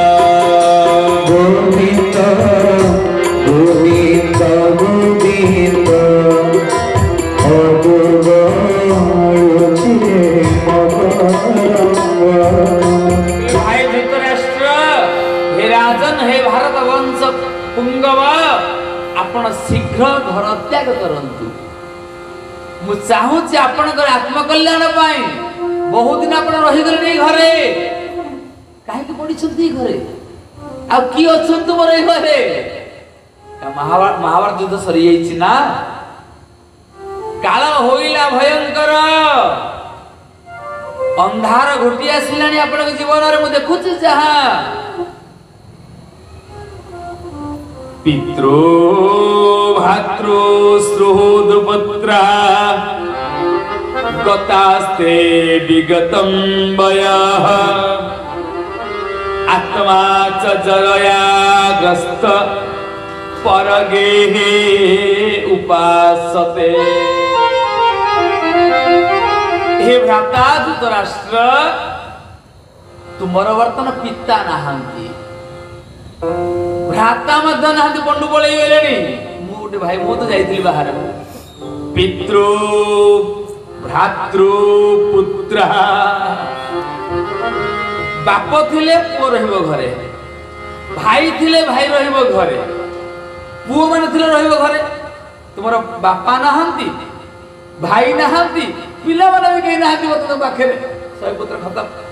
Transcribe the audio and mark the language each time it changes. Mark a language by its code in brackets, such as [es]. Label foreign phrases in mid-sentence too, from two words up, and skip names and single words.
[or] ଗୋବିନ୍ଦ ଗୋବିନ୍ଦ ଗୋବିନ୍ଦ ଭାଇ ଧୃତରାଷ୍ଟ୍ର [sa] हे राजन हे भारत वंश पुंगव [or] ଆପଣ ଶୀଘ୍ର ଘର ତ୍ୟାଗ କରନ୍ତୁ ମୁଁ ଚାହୁଁଛି ଆପଣଙ୍କ ଆତ୍ମକଲ୍ୟାଣ ପାଇଁ ବହୁତ ଦିନ ଆପଣ ରହି ଗଲେ ଘରେ କାହିଁକି ପଡ଼ିଛନ୍ତି ଘରେ ଆଉ କି ଅଛନ୍ତି ତୁମର ଏ ଘରେ ମହାଭାରତ ଯୁଦ୍ଧ ସରି ଯାଇଛି ନା କାଳ ହୋଇଲା ଭୟଙ୍କର ଅନ୍ଧାର ଘୋଟି ଆସିଲାଣି ଆପଣ ଜୀବନ ରେ ମୁଁ ଦେଖୁଛି ଯାହା [sa] पितृ भातृ सुहृदपुत्रा गतास्ते विगतं वयः आत्मा च जरया ग्रस्त परगेहे उपासते। [or] ହେ ଭ୍ରାତା ଧୃତରାଷ୍ଟ୍ର ତୁମର ବର୍ତ୍ତମାନ ପିତା ନାହାନ୍ତି ଭ୍ରାତା ମଧ୍ୟ ନାହାନ୍ତି ପାଣ୍ଡୁ ପଳେଇ ଗଲେଣି ମୁଁ ଗୋଟେ ଭାଇ ମୁଁ ତ ଯାଇଥିଲି ବାହାର [sa] पितृ भ्रातृ पुत्र [or] ବାପ ଥିଲେ ପୁଅ ରହିବ ଘରେ ଭାଇ ଥିଲେ ଭାଇ ରହିବ ଘରେ ପୁଅ ମାନେ ଥିଲେ ରହିବ ଘରେ ତୁମର ବାପା ନାହାନ୍ତି ଭାଇ ନାହାନ୍ତି ପିଲା ମାନେ ବି କେହି ନାହାନ୍ତି ବାଟ ପାଖେ ସହି ପୁତ୍ର ଖତମ